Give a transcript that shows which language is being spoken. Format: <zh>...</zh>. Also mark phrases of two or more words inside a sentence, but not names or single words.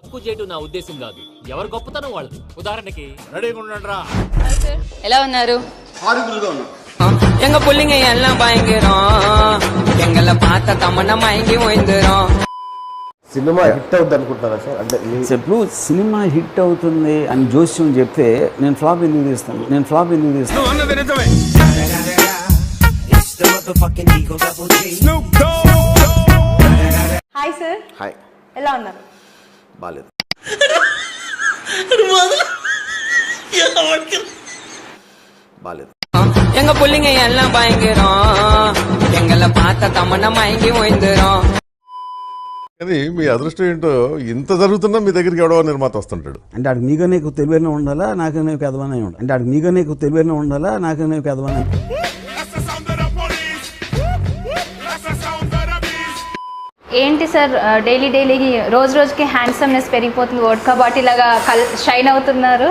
<te>తక్కువ చేయటం నా ఉద్దేశం కాదు. ఎవరు గొప్పతనం వాళ్ళది. ఉదాహరణకి రెడీగా ఉండండిరా. ఎలా ఉన్నారు? ఆరుగురుగా ఉన్నాం.</te> <ta>எங்க புள்ளிங்க எல்லாம் பயங்கரம், எங்களை பார்த்த தமன்னா மயங்கி ஓய்ந்துரும்.</ta> <te>సినిమా హిట్ అవుద్ది అనుకుంటున్నారా సార్? అంటే ఇప్పుడు సినిమా హిట్ అవుతుంది అని జోస్యం చెప్తే నేను ఫ్లాప్ ఎందుకు తీస్తాను? హాయ్ సార్, హాయ్, ఎలా ఉన్నారు? బాలేదు. బాలేదు.</te> <ta>எங்க புள்ளிங்க எல்லாம் பயங்கரம், எங்களை பார்த்த தமன்னா மயங்கி ஓய்ந்துரும்.</ta> <te>కానీ మీ అదృష్టం ఏంటో ఇంత జరుగుతున్నా మీ దగ్గరికి ఎవడో నిర్మాత వస్తుంటాడు. అంటే ఆడికి మీకనే తెలివైన ఉండాలా, నాకనే పెదవనే ఉండాలి. అంటే ఆడికి మీకనే తెలివైన ఉండాలా, నాకనే పెదవనే. ఏంటి సార్ డైలీ రోజు రోజుకి హ్యాండ్సమ్నెస్ పెరిగిపోతుంది, వోడ్కా బాటిల్ లాగా షైన్ అవుతున్నారు?</te>